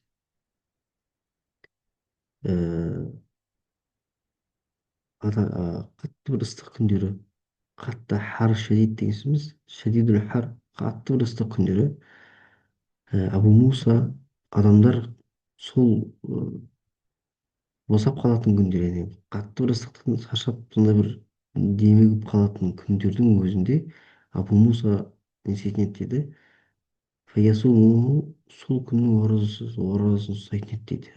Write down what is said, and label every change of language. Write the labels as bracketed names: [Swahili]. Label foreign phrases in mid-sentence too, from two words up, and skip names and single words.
[Kazakh] آه، қатты бір ыстық күндері, қатты [Arabic] حر شديد [Kazakh] деген сөзіміз [Arabic] شديد الحر, [Kazakh] қатты бір ыстық күндері, Абу Муса адамдар сол босап қалатын күндер, яғни қатты бір ыстықтан шаршап сондай бір демігіп қалатын күндердің өзінде Абу Муса не істейтін еді дейді, фаясумуху, сол күннің оразасын ұстайтын еді дейді.